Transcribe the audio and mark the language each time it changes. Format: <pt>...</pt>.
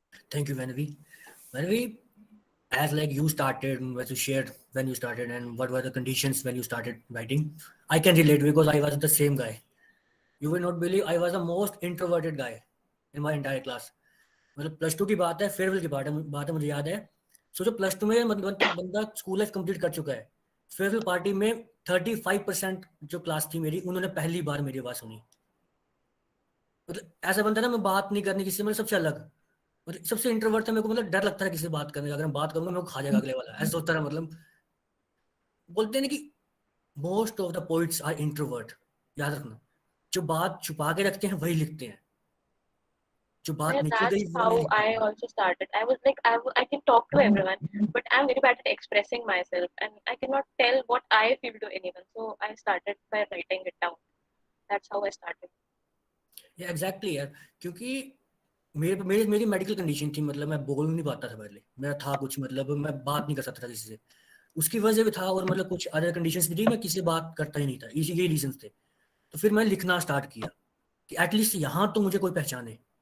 <en>Thank you, Vanvi. Vanvi, as like you started, as you shared when you started, and what were the conditions when you started writing, I can relate because I was the same guy. You will not believe, I was the most introverted guy in my entire class.</en> <hi>मतलब plus two की बात है, farewell की बात है मुझे याद है। सोचो प्लस टू में मतलब बंदा स्कूल लाइफ कंप्लीट कर चुका है, फेयरवेल पार्टी में 35% जो क्लास थी मेरी, उन्होंने पहली बार मेरी आवाज सुनी। मतलब ऐसा बनता है ना, मैं बात नहीं करनी किसी से, मतलब सबसे अलग, मतलब सबसे इंट्रोवर्ट था। मेरे को मतलब डर लगता है किसी से बात करने का, अगर मैं बात करूंगा मेरे को खा जाएगा अगले वाला, ऐसा सोचता है। मतलब बोलते हैं ना कि most of the poets are introvert. याद रखना, जो बात छुपा के रखते हैं वही लिखते हैं, जो बात</hi> <en>Yeah,</en> <hi>निकल गई</hi> <en>that's</en> <hi>वो नहीं</hi> <en>how</en> <hi>लिख</hi> <en>I</en> <hi>पाते।</hi> <en>also started. I was like, I can talk to everyone, but I'm very bad at expressing myself, and I cannot tell what I feel to anyone. So I started by writing it down. That's how I started.</en> <hi>या exactly यार, क्योंकि मेरी medical condition थी, मतलब मैं बोल नहीं पाता था पहले, मेरा था कुछ, मतलब मैं बात नहीं कर सकता था किसी से, उसकी वजह भी था, और मतलब कुछ अदर कंडीशंस भी थी, मैं किसी से बात करता ही नहीं था, इसी यही रीजन थे। तो फिर मैं लिखना स्टार्ट किया कि एटलीस्ट यहाँ तो मुझे कोई पहचाने।</hi>